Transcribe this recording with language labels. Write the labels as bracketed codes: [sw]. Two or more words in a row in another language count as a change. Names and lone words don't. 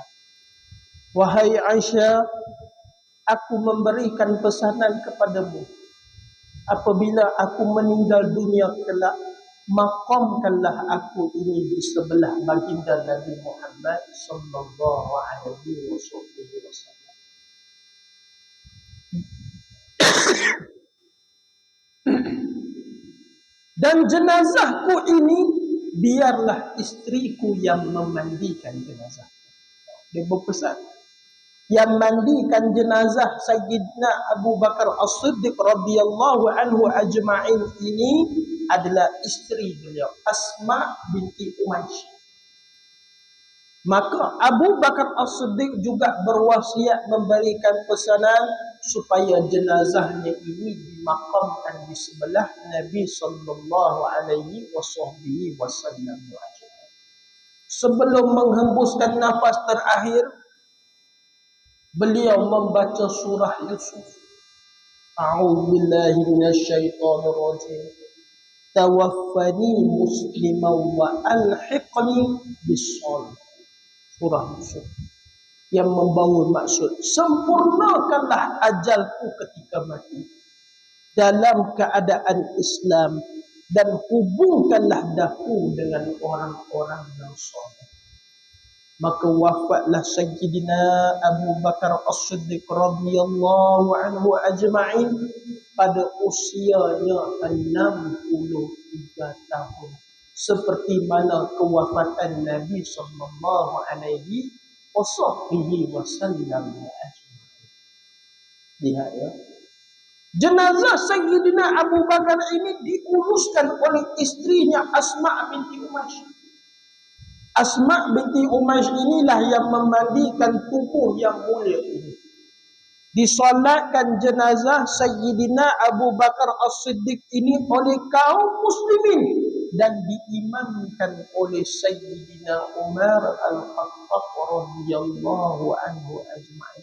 [ms] Wahai Aisyah, aku memberikan pesanan kepadamu. Apabila aku meninggal dunia kelak, maqamkanlah aku ini di sebelah baginda Nabi Muhammad [ar] صلى الله عليه وسلم. [ms] Dan jenazahku ini biarlah istriku yang memandikan jenazah. Dia berpesan, yang mandikan jenazah Sayyidina Abu Bakar As-Siddiq [ar] رضي الله عنه أجمعين [ms] ini adalah isteri beliau, Asma binti Umaysh. Maka Abu Bakar As-Siddiq juga berwasiat memberikan pesanan supaya jenazahnya ini dimakamkan di sebelah Nabi [ar] صلى الله عليه وسلم. [ms] Sebelum menghembuskan nafas terakhir, beliau membaca surah Yusuf. [ar] أعوذ بالله من الشيطان الرجيم. توفني مسلما وألحقني بالصالحين. [ms] Surah Yusuf yang membawa maksud sempurnakanlah ajalku ketika mati dalam keadaan Islam dan hubungkanlah daku dengan orang-orang yang soleh. Maka wafatlah Sayyidina Abu Bakar As-Siddiq [ar] رضي الله عنه أجمعين [ms] pada usianya 63 tahun. Seperti mana kewafatan Nabi [ar] صلى الله عليه وسلم أجمعين. [ms] Lihat ya. Jenazah Sayyidina Abu Bakar ini diuruskan oleh istrinya Asma binti Umaysh. Asma binti Umaysh inilah yang memandikan tubuh yang mulia ini. Disolatkan jenazah Sayyidina Abu Bakar As-Siddiq ini oleh kaum muslimin dan diimamkan oleh Sayyidina Umar Al-Khattab [ar] رضي الله عنه أجمعين.